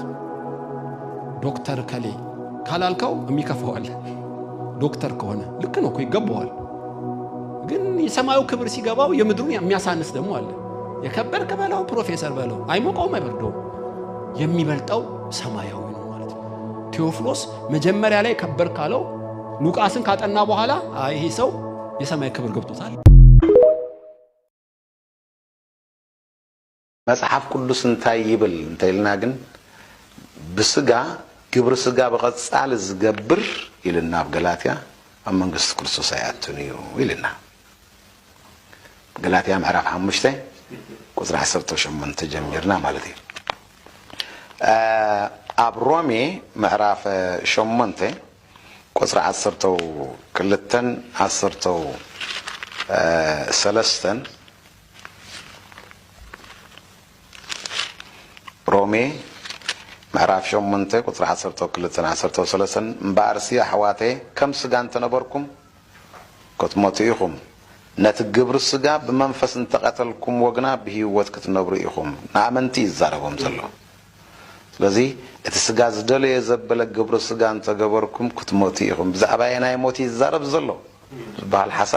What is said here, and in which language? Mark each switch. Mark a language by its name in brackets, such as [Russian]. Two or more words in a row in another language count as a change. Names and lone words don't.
[Amharic] ነው። ዶክተር ከሌ ካላልከው የሚከፋው አለ። ዶክተር ከሆነ ልክ ነው እኮ ይገባዋል። ግን የሰማዩ ክብር ሲገባው የምድሩን የሚያሳንስ ደግሞ አለ። የከበርክ በለው ፕሮፌሰር በለው አይሞቀውም አይበርደውም። የሚበልጠው ሰማያዊ ነው ማለት ነው። ቴዎፍሎስ መጀመሪያ ላይ ከበር ካለው ሉቃስን ካጠና በኋላ ይሄ ሰው የሰማይ ክብር ገብቶታል። [Tigrinya] መጽሐፍ ቅዱስ እንታይ ይብል እንተይልና ግን ብስጋ ግብር ስጋ በቀጻል ዝገብር ይልና በገላትያ መንግስት ክርስቶስ አያትንዩ ይልና [Amharic] ገላትያ ምዕራፍ 5 ቁጥር 18 ጀምርና ማለት ነው። አብሮሜ ምዕራፍ 8 ቁጥር 10 [Tigrinya] ሮሜ ምዕራፍ 8 ቁጥር 10 እምበአርሲ አሕዋቴ ከም ስጋ እንተነበርኩም ክትሞቱ ነቲ ግብሪ ስጋ ብመንፈስ እንተቀተልኩም ወግና ብህይወት ክትነብሩ ኢኹም ንኣመንቲ ይዛረቦም ዘሎ። ስለዚ እቲ ስጋ ዝደለየ ዘበለ ግብሪ ስጋ እንተገበርኩም ክትሞቱ ኢኹም ብዛዕባ ናይ ሞት ይዛረብ ዘሎ ዝበሃል ሓሳብ